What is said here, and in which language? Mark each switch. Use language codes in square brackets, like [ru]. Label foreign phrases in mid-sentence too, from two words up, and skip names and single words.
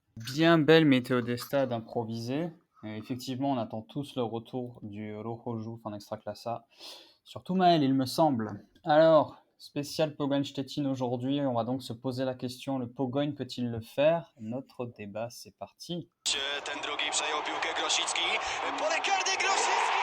[fr] Bien belle météo des stades improvisée. Effectivement, on attend tous le retour du Ruch en Extraclasa. Surtout Maël, il me semble. Alors, spécial Pogoń Szczecin aujourd'hui, on va donc se poser la question, le Pogoń peut-il le faire? Notre débat, c'est parti. [pl] Ten drugi przejął piłkę Grosicki. Pole karne Grosicki!